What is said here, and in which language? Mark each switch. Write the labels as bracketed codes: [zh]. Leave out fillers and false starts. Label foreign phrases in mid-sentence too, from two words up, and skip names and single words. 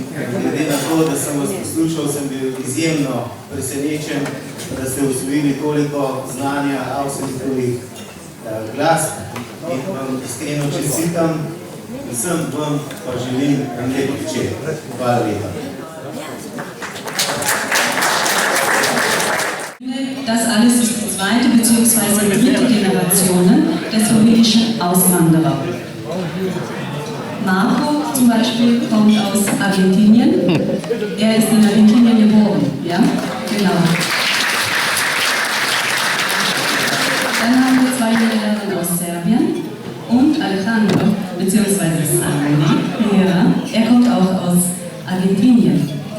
[sl] glede na to, da sem vas poslušal, sem bil izjemno presenečen, da ste osvojili toliko znanja Avsenikovih glasb in vam iskreno čestitam. Vsem vam pa želim lep večer. Hvala lepa. [de] Das alles ist die zweite bzw. dritte Generation der slowenischen Auswanderer. Marco zum Beispiel kommt aus Argentinien. Er ist in Argentinien geboren, ja? Genau. Dann haben wir zwei Niederländer aus Serbien und Alejandro, beziehungsweise Sandy, ja, er kommt auch aus Argentinien.